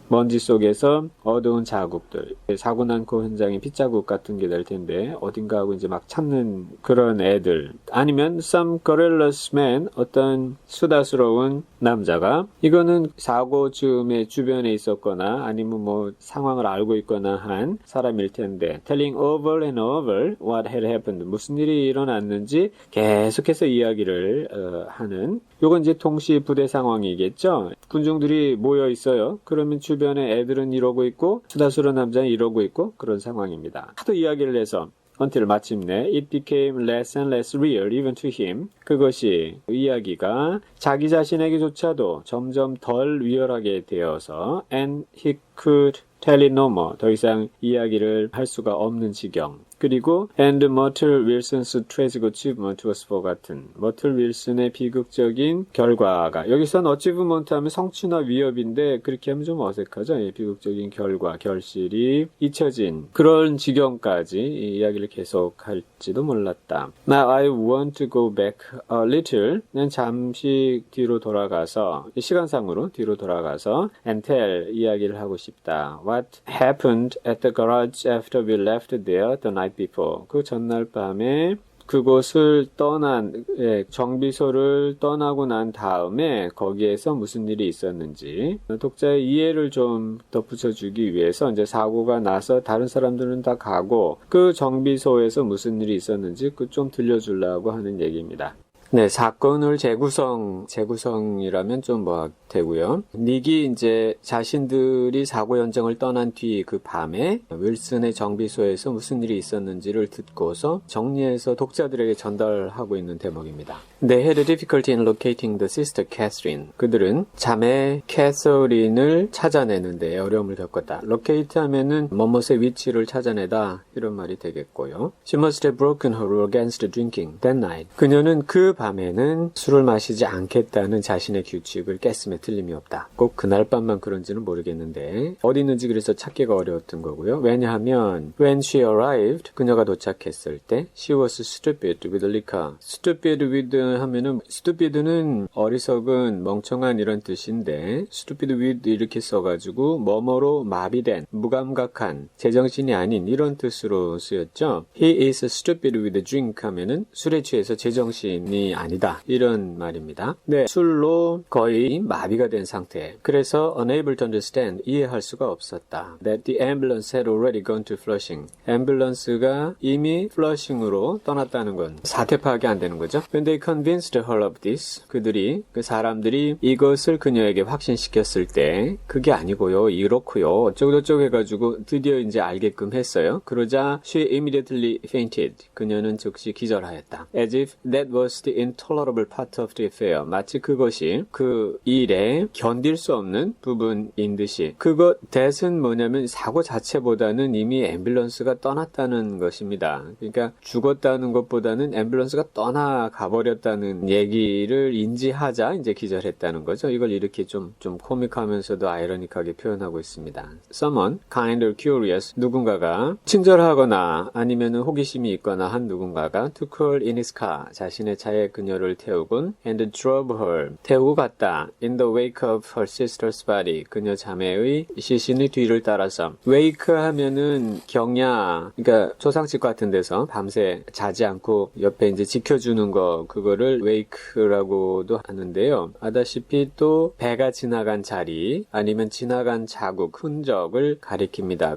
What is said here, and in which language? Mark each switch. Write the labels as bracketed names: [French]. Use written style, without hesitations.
[Korean] 먼지 속에서 어두운 자국들. 사고 난코 현장의 핏자국 같은 게 될 텐데 어딘가 하고 이제 막 찾는 그런 애들. 아니면 [English] some garrulous man. [Korean] 어떤 수다스러운 남자가 이거는 사고 즈음에 주변에 있었거나 아니면 뭐 상황을 알고 있거나 한 사람일 텐데 [English] telling over and over what had happened. [Korean] 무슨 일이 일어났는지 계속해서 이야기를 하는 요건 이제 동시 부대 상황이겠죠. 군중들이 모여 있어요. 그러면 주변에 애들은 이러고 있고 수다스러운 남자는 이러고 있고 그런 상황입니다. 하도 이야기를 해서 [English] until [Korean] 마침내 [English] it became less and less real even to him. [Korean] 그것이 이야기가 자기 자신에게조차도 점점 덜 리얼하게 되어서 [English] and he could tell it no more. [Korean] 더 이상 이야기를 할 수가 없는 지경. 그리고 [English] and 머틀 윌슨's tragic achievement was forgotten. [Korean] 머틀 윌슨의 비극적인 결과가 여기선 achievement 하면 성취나 위협인데 그렇게 하면 좀 어색하죠. 예, 비극적인 결과, 결실이 잊혀진 그런 지경까지 이 이야기를 계속할지도 몰랐다. [English] Now I want to go back a little. [Korean] 난 잠시 뒤로 돌아가서 시간상으로 뒤로 돌아가서 [English] and tell [Korean] 이야기를 하고 싶다. [English] What happened at the garage after we left there the night before. [Korean] 그 전날 밤에 그곳을 정비소를 떠나고 난 다음에 거기에서 무슨 일이 있었는지 독자의 이해를 좀 덧붙여주기 위해서 이제 사고가 나서 다른 사람들은 다 가고 그 정비소에서 무슨 일이 있었는지 그 좀 들려주려고 하는 얘기입니다. 네, 사건을 재구성이라면 좀 뭐 되고요. 닉이 이제 자신들이 사고 현장을 떠난 뒤 그 밤에 윌슨의 정비소에서 무슨 일이 있었는지를 듣고서 정리해서 독자들에게 전달하고 있는 대목입니다. [English] They had a difficulty in locating the sister Catherine. [Korean] 그들은 자매 캐서린을 찾아내는데 어려움을 겪었다. locate 하면은 뭐뭇의 위치를 찾아내다 이런 말이 되겠고요. [English] She must have broken her rule against drinking that night. [Korean] 그녀는 그 밤에는 술을 마시지 않겠다는 자신의 규칙을 깼음에 틀림이 없다. 꼭 그날 밤만 그런지는 모르겠는데 어디 있는지 그래서 찾기가 어려웠던 거고요. 왜냐하면 [English] when she arrived [Korean] 그녀가 도착했을 때 [English] she was stupid with liquor. [Korean] stupid with 하면은 stupid는 어리석은 멍청한 이런 뜻인데 stupid with 이렇게 써가지고 뭐뭐로 마비된 무감각한 제정신이 아닌 이런 뜻으로 쓰였죠. [English] He is stupid with drink [Korean] 하면은 술에 취해서 제정신이 아니다 이런 말입니다. 네, 술로 거의 마비가 된 상태. 그래서 [English] unable to understand [Korean] 이해할 수가 없었다. [English] That the ambulance had already gone to Flushing. [Korean] 앰뷸런스가 이미 플러싱으로 떠났다는 건 사태 파악이 안 되는 거죠. [English] When they convinced her of this, [Korean] 그 사람들이 이것을 그녀에게 확신시켰을 때 그게 아니고요, 이렇고요, 어쩌고저쩌고 해가지고 드디어 이제 알게끔 했어요. 그러자 [English] she immediately fainted. [Korean] 그녀는 즉시 기절하였다. [English] As if that was the intolerable part of the affair. [Korean] 마치 그것이 그 일에 견딜 수 없는 부분인 듯이. that은 뭐냐면 사고 자체보다는 이미 앰뷸런스가 떠났다는 것입니다. 그러니까 죽었다는 것보다는 앰뷸런스가 떠나가 버렸다는 얘기를 인지하자 이제 기절했다는 거죠. 이걸 이렇게 좀 코믹하면서도 아이러니하게 표현하고 있습니다. [English] Someone kind or curious, [Korean] 누군가가 친절하거나 아니면은 호기심이 있거나 한 누군가가 [English] took her in his car, [Korean] 자신의 차에 그녀를 태우곤 [English] and drove her, [Korean] 태우고 갔다. [English] In the wake of her sister's body, [Korean] 그녀 자매의 시신의 뒤를 따라서. wake 하면은 경야, 그러니까 초상집 같은 데서 밤새 자지 않고 옆에 이제 지켜주는 거, 그거를 wake라고도 하는데요. 아다시피 또 배가 지나간 자리 아니면 지나간 자국, 흔적을 가리킵니다.